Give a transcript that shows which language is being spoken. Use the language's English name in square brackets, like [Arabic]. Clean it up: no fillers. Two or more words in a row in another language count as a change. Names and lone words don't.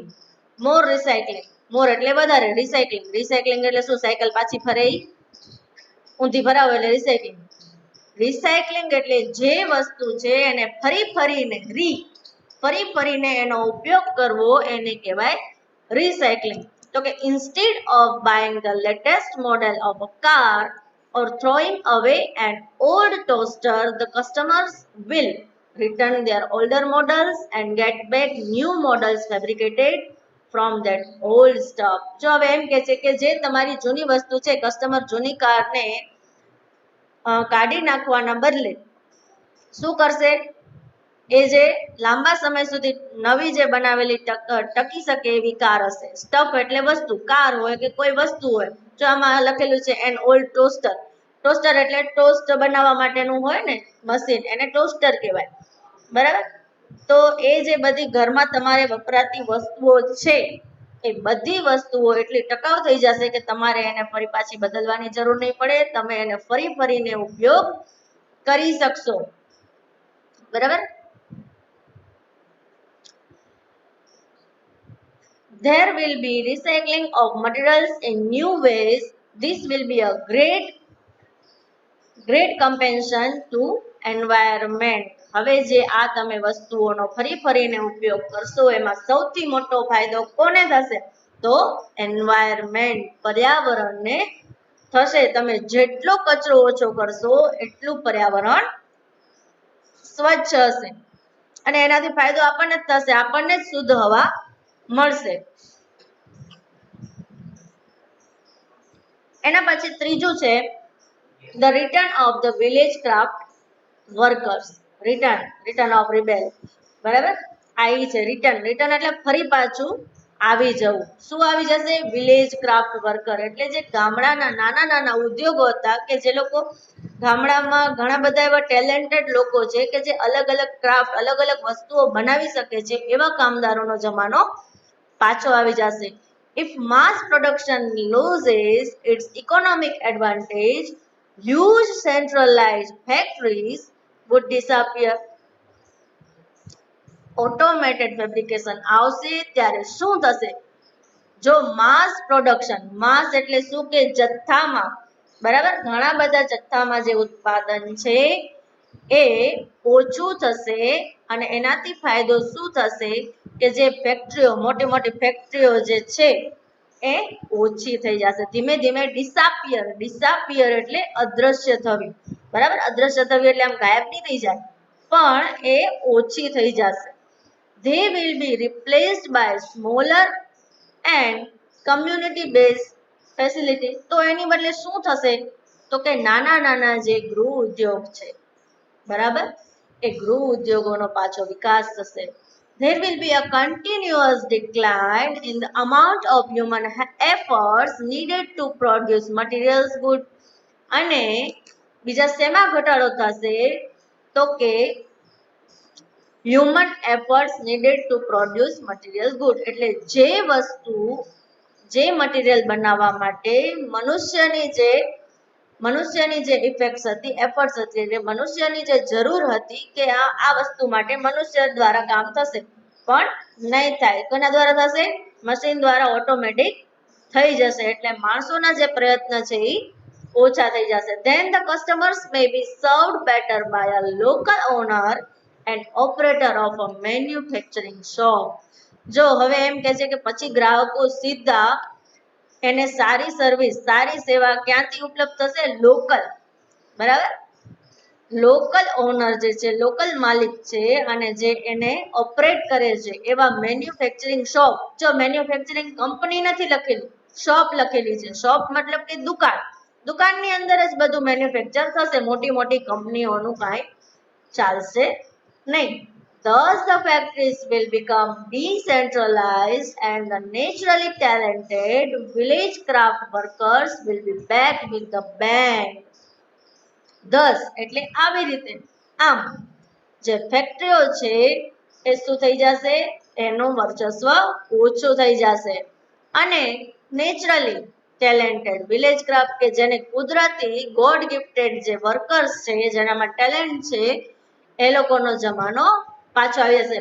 [Gujarati] મોર એટલે વધારે, રિસાયકલિંગ એટલે શું? સાયકલ પાછી ફરે ઊંધી ફરાવો એટલે રિસાયકલિંગ એટલે જે વસ્તુ છે એને ફરી ફરીને એનો ઉપયોગ કરવો એને કહેવાય રિસાયકલિંગ. તો કે [English] instead of buying the latest model of a car or throwing away an old toaster, the customers will return their older models and get back new models fabricated from that old stuff. [Gujarati] જો હવે એમ કે છે કે જે તમારી જૂની વસ્તુ છે, કસ્ટમર જૂની કારને કાઢી નાખવાના બદલે શું કરશે? એ જે લાંબા સમય સુધી નવી જે બનાવેલી ટકી શકે એવી કાર હશે. સ્ટફ એટલે વસ્તુ, કાર હોય કે કોઈ વસ્તુ હોય. જો આમાં લખેલું છે [English] an old toaster [Gujarati] એટલે ટોસ્ટ બનાવવા માટેનું હોય ને મશીન, એને ટોસ્ટર કહેવાય. બરાબર? તો એ જે બધી ઘરમાં તમારે વપરાતી વસ્તુઓ છે એ બધી વસ્તુઓ એટલી ટકાઉ થઈ જશે કે તમારે એને ફરી પાછી બદલવાની જરૂર નહીં પડે, તમે એને ફરીને ઉપયોગ કરી શકશો. બરાબર? [English] There will be recycling of materials in new ways. This will be a great compensation to environment. [Gujarati] હવે જે આ તમે વસ્તુઓનો ફરીને ઉપયોગ કરશો એમાં સૌથી મોટો ફાયદો કોને થશે? તો એન્વાયરમેન્ટ, પર્યાવરણને થશે. તમે જેટલો કચરો ઓછો કરશો એટલું પર્યાવરણ સ્વચ્છ હશે અને એનાથી ફાયદો આપણને જ થશે, આપણને જ શુદ્ધ હવા મળશે. એના પછી ત્રીજું છે [English] the return of the village craft workers. return of rebel. [Gujarati] બરાબર? આ છે રિટર્ન એટલે ફરી પાછું આવી જવું. શું આવી જશે? [English] village craft worker [Gujarati] એટલે જે ગામડાના નાના ઉદ્યોગો હતા કે જે લોકો ગામડામાં ઘણા બધા એવા ટેલેન્ટેડ લોકો છે કે જે અલગ અલગ ક્રાફ્ટ, અલગ અલગ વસ્તુઓ બનાવી શકે છે, એવા કામદારોનો જમાનો પાછો આવી જશે. [English] If mass production loses its economic advantage, huge centralized factories would disappear. automated fabrication [Gujarati] આવશે ત્યારે શું થશે? જો [English] mass production, [Gujarati] માસ એટલે શું કે જથ્થામાં, બરાબર, ઘણા બધા જથ્થામાં જે ઉત્પાદન છે એ ઓછું થશે અને એનાથી ફાયદો શું થશે કે જે ફેક્ટરીઓ, મોટી ફેક્ટરીઓ જે છે એ ઓછી થઈ જશે. ધીમે ડિસાપિયર એટલે અદ્રશ્ય થવી. બરાબર? અદ્રશ્ય થવી એટલે આમ ગાયબ નહીં થઈ જાય, પણ એ ઓછી થઈ જશે. [English] They will be replaced by smaller and community based facility. [Gujarati] તો એની બદલે શું થશે? તો કે નાના જે ગૃહ ઉદ્યોગ છે, બરાબર, એ ગૃહ ઉદ્યોગોનો પાછો વિકાસ થશે. [English] there will be a continuous decline in the amount of human efforts needed to produce materials good. [Gujarati] અને બીજા શેમાં ઘટાડો થશે તો કે [English] human efforts needed to produce material good, [Gujarati] એટલે જે મટીરિયલ બનાવવા માટે મનુષ્યની જે ઇફેક્ટ્સ હતી, એફર્ટ્સ હતી, એટલે મનુષ્યની જે જરૂર હતી કે આ વસ્તુ માટે મનુષ્ય દ્વારા કામ થશે, પણ નહીં થાય. કોના દ્વારા થશે? મશીન દ્વારા ઓટોમેટિક થઈ જશે. એટલે માણસોના જે પ્રયત્ન છે એ ઓછા થઈ જશે. [English] Then the customers may be served better by a local owner and operator of a manufacturing shop. [Gujarati] જો હવે એમ કહે છે કે પછી ગ્રાહકો સીધા એને સારી સર્વિસ, સારી સેવા ક્યાંથી ઉપલબ્ધ થશે? લોકલ, બરાબર? [English] local owner [Gujarati] જે છે, લોકલ માલિક છે, અને જે એને ઓપરેટ કરે છે એવા [English] manufacturing shop. [Gujarati] જો [English] manufacturing company [Gujarati] નથી લખેલી, શોપ લખેલી છે. શોપ મતલબ કે દુકાન. દુકાનની અંદર જ બધું મેન્યુફેક્ચર થશે, મોટી મોટી કંપનીઓનું કાંઈ ચાલશે નહીં. [English] Thus the factories will become decentralized and the naturally talented village craft workers will be back with the band. [Gujarati] Thus એટલે આવી રીતે, આમ જે ફેક્ટરીઓ છે એ શું થઈ જશે? એનું વર્ચસ્વ ઓછું થઈ જશે. અને [English] naturally talented village craft [Gujarati] કે જેને કુદરતી [English] god gifted [Gujarati] જે વર્કર્સ છે, જેનામાં ટેલેન્ટ છે, એ લોકોનો જમાનો પાછો આવી જશે.